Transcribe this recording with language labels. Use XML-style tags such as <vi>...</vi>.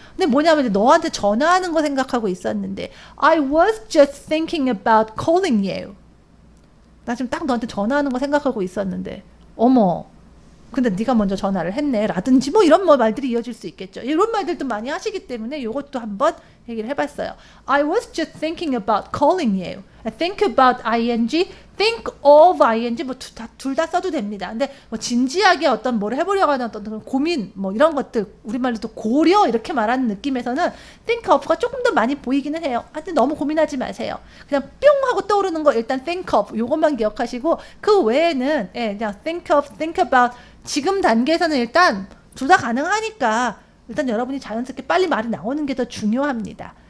<ko>근데 뭐냐면 너한테 전화하는 거 생각하고 있었는데</ko> <en>I was just thinking about calling you.</en> <ko>나 지금 딱 너한테 전화하는 거 생각하고 있었는데 어머 근데 네가 먼저 전화를 했네 라든지 뭐 이런 말들이 이어질 수 있겠죠. 이런 말들도 많이 하시기 때문에 이것도 한번 얘기를 해봤어요.</ko> <en>I was just thinking about calling you. think about ing, think of ing</en> <ko>뭐 둘 다 써도 됩니다. 근데 뭐 진지하게 어떤 뭘 해보려고 하는 어떤 고민 뭐 이런 것들 우리말로 또 고려 이렇게 말하는 느낌에서는 think of가 조금 더 많이 보이기는 해요. 하여튼 너무 고민하지 마세요. 그냥 뿅 하고 떠오르는 거 일단 think of 요것만 기억하시고 그 외에는 그냥 think of, think about 지금 단계에서는 일단 둘 다 가능하니까 일단 여러분이 자연스럽게 빨리 말이 나오는 게 더 중요합니다.</ko>